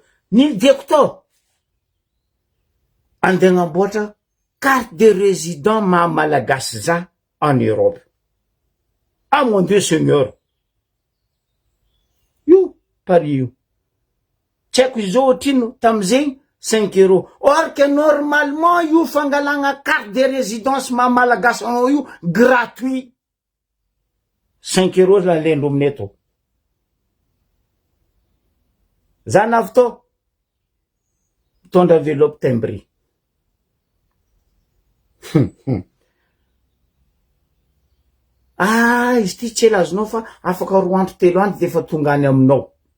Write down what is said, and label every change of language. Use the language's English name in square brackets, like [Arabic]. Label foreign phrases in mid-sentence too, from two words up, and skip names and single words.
[Malagasy] Nilideko tao andeha nagnamboatra [French] carte de résident [Malagasy] maha malagasy za [French] en Europe. Ah mon Dieu Seigneur, [Malagasy] io pari io tsy haiko izao otrino tamizegny 5 €. [French] Or que normalement [Malagasy] io fangalagna [French] carte de résidence [Malagasy] maha malagasy anao io [French] gratuit. [Malagasy] 5 € la lendro aminay to. Za navy to mitondra [French] enveloppe timbré. [Malagasy] Ah, izy ty tsy ela azonao fa afaka 2 andro 3 andro defa tonga any aminao.